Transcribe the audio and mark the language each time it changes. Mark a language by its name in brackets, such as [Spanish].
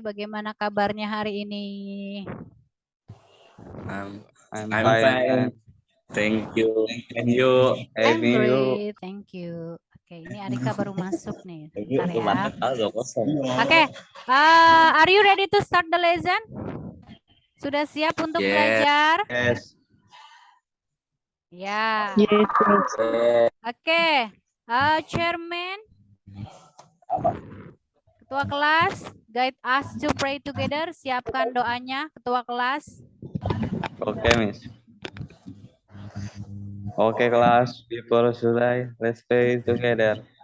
[Indonesian] Bagaimana kabarnya hari ini? [English] I'm fine. Thank you. And you? I'm great, thank you. [Indonesian] Oke, ini Arika baru masuk nih. Bentar ya. [English] Oke, are you ready to start the lesson? [Indonesian] Sudah siap untuk belajar? [English] Yes. Ya. Oke, Chairman, [Indonesian] Ketua kelas, [English] guide us to pray together. [Indonesian] Siapkan doanya, Ketua kelas. [English] Oke, Miss. [Indonesian] Oke, kelas. [English] Before July, let's pray together.